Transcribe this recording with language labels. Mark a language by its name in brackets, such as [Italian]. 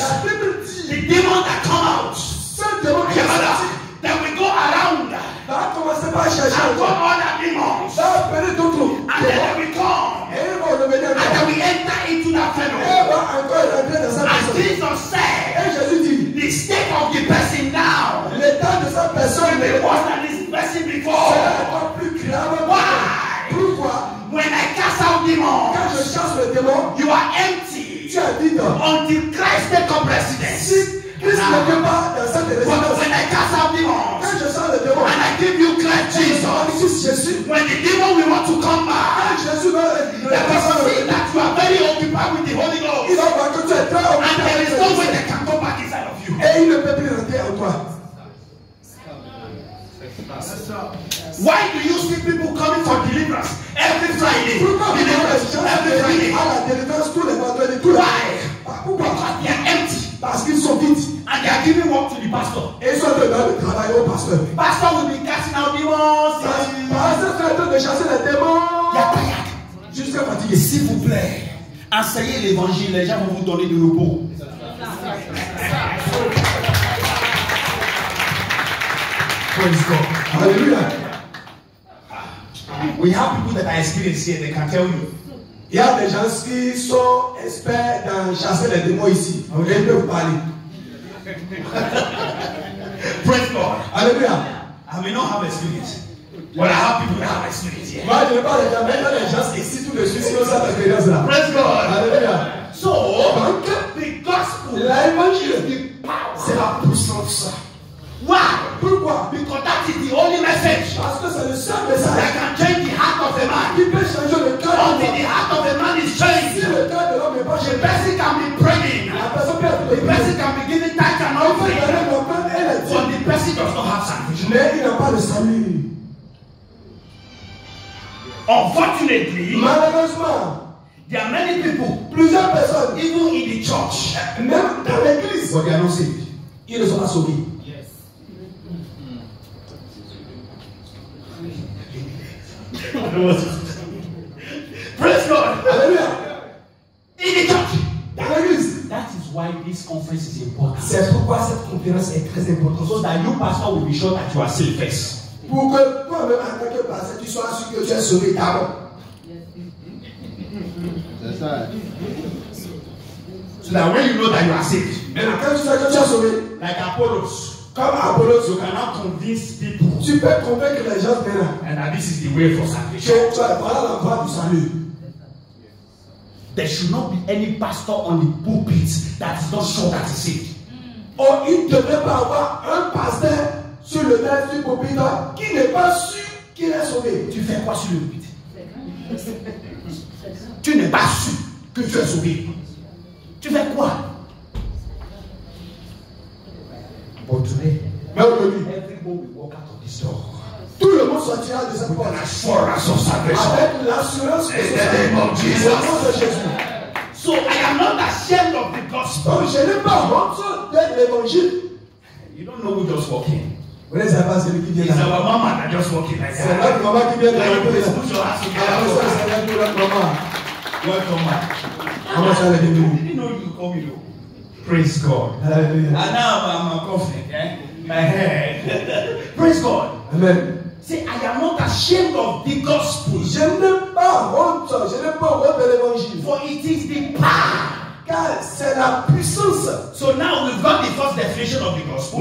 [French] La Bible dit [English] the demon that come out, [French] ce démon qui est sorti [English] then we go around [French] va commencer par chercher [English] and go [French] encore. [English] other demons, [French] Va appeler d'autres. [English] and then they will come, [French] Et ils vont revenir [English] and then [French] encore. [English] we enter into that [French] Et [English] fellow. [French] va encore rentrer dans sa [English] And [French] personne. [English] Jesus said, [French] Et Jésus dit, [English] the state of the person now [French] l'état de sa personne [English] will [French] est [English] be worse than this person before. [French] encore plus grave. [English] Why? [French] Pourquoi? [English] When I cast out demons, [French] Quand je chasse le démon, [English] you are empty [French] tu es vide. [English] until Christ take up residence. [French] Si Christ ne peut pas dans cette [English] But [French] résidence, [English] when I cast out demons [French] quand je chasse le démon, [English] and I give you Christ Jesus, [French] Jésus, [English] when the demon will want to come back, [French] Jésus va [English] they will see that you are very occupied with the Holy [French] il [English] Ghost, [French] va voir que tu es très [English] and there is no way [French] occupé [English] they can go back inside of you. [French] et il ne peut plus rentrer en toi. [English] Why do you see people coming for deliverance every Friday? [French] Pourquoi vous avez les gens [English] Every Friday. [French] à la délivrance tous les vendredis, tous les [English] Why? [French] Pourquoi? [English] Because they are empty [French] Parce qu'ils sont vides [English] and they are giving work to the pastor. [French] et ils sont en train de travailler au pasteur. [English] Pastor will be casting out demons. [French] Pasteur est en train de chasser les démons. [English] They are tired. [French] Jusqu'à fatigué. S'il vous plaît, enseignez l'évangile, les gens vont vous donner du repos. [English] Praise God. [French] Alléluia. [English] We have people that are experienced here, they can tell you. [French] Il y a des gens qui sont experts dans chasser les démons ici. Ils peuvent vous parler. [English] Praise God. [French] Alléluia. [English] I may not have experience, but I have people that have experience here. [French] Moi, je ne parle jamais des gens ici tout de suite qui ont cette expérience-là. [English] Praise God. [French] Alléluia. [English] So, [French] Donc, [English] the gospel [French] l'évangile, c'est la puissance. [English] Why? [French] pourquoi? [English] Because that is the only message [French] Parce que c'est le seul [English] that [French] message [English] can change the heart of a man. [French] qui peut changer le cœur de [English] Until [French] l'homme. [English] the heart of a man is [French] Si [English] changed, [French] le cœur de l'homme n'est pas [English] the [French] changé, [English] person can be praying, [French] la personne peut être [English] the [French] bénie. [English] person can be giving tithe and [French] Il peut [English] offering, [French] donner l'offrande et la [English] but [French] dîme. [English] the person does not have salvation. [French] Mais il n'a pas de salut. [English] Unfortunately, [French] Malheureusement, [English] there are many people, [French] plusieurs personnes, [English] even in the church, [French] même dans l'église, [English] but they are not saved. [French] ils ne sont pas sauvés. [English] Praise God. [French] Alléluia. [English] In the church. [French] Dans l'église. [English] That is why this conference is important. [French] C'est pourquoi cette conférence est très importante. [English] So that you, pastor, will be sure that you are saved first. [French] Pour que toi-même, en tant que pasteur, tu sois sûr que tu es sauvé d'abord. C'est ça. [English] So that when you know that you are saved, [French] Mais quand tu sais que tu as sauvé, [English] like Apollos, [French] comme Apollos, [English] you cannot convince people [French] tu peux convaincre les gens maintenant [English] and that this is the way for salvation. [French] que tu as voilà la voie du salut. [English] There should not be any pastor on the pulpit that is not sure that he's saved. [French] Oh, il ne devrait pas avoir un pasteur sur le maître du pulpit qui n'est pas sûr qu'il est sauvé. Tu fais quoi sur le pulpit? Tu n'es pas sûr que tu es sauvé. Tu fais quoi? [English] But today, [French] Mais aujourd'hui, [English] everybody will walk out of this door. [French] tout le monde sortira de cette [English] With [French] porte [English] an assurance of salvation. [French] avec l'assurance que [English] In [French] ce [English] the name of [French] au [English] Jesus. [French] nom de Jésus. [English] So I am not ashamed of the gospel. [French] Donc je n'ai pas honte de l'évangile. [English] You don't know who just walked in. [French] Vous ne savez pas celui qui vient [English] It's [French] là. [English] our mama that just walked in like [French] C'est [English] that. [French] notre maman qui vient de [English] Like, [French] là. [English] please put your hands [French] Alors, ça, [English] together. [French] c'est notre maman. [English] Welcome back. [French] Comment ça, les [English] I [French] débuts? [English] didn't know you come here. Praise God. [French] Alléluia. [English] And now I'm confident. My head. Praise God. Amen. Say, I am not ashamed of the gospel. [French] Je n'ai pas honte de l'évangile. [English] For it is the power. [French] Car c'est la puissance. [English] So now we've got the first definition of the gospel.